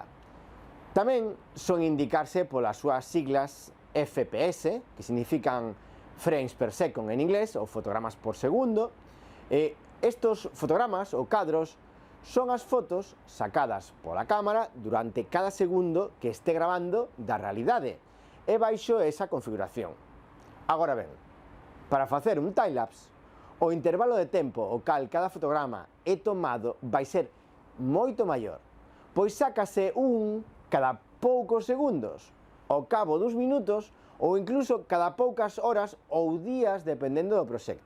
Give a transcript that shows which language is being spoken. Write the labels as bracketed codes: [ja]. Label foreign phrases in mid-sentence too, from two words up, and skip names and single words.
[gl] Tamén son indicarse polas súas siglas FPS, que significan [en] frames per second [gl] en inglés, ou fotogramas por segundo. Estos fotogramas ou cadros son as fotos sacadas pola cámara durante cada segundo que este grabando da realidade e baixo esa configuración. Agora ben, para facer un timelapse, o intervalo de tempo o cal cada fotograma é tomado vai ser moito maior, pois sácase un cada poucos segundos, ao cabo dos minutos ou incluso cada poucas horas ou días dependendo do proxecto.